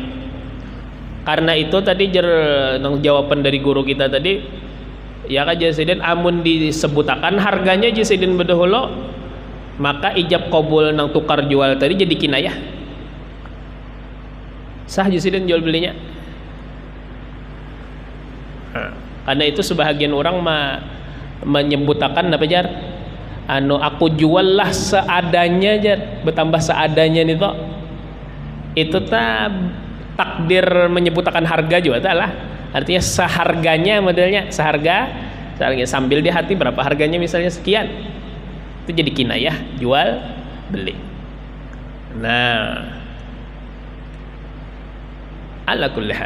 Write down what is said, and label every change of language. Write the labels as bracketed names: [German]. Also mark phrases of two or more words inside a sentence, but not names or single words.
[Banjar] Karena itu tadi jawaban dari guru kita tadi, ya kan jasidin amun disebutakan harganya jasidin bedahulu, maka ijab qabul nang tukar jual tadi jadi kinayah. Sah jasidin jual belinya. Karena itu sebahagian orang menyebutakan apa jar? Aku jual lah seadanya jar, bertambah seadanya nih toh. [Indonesian] Itu takdir menyebutkan harga juga lah, artinya seharganya modelnya seharga sambil di hati berapa harganya misalnya sekian, itu jadi kinayah jual beli. [Arabic] Nah, ala kulli hal.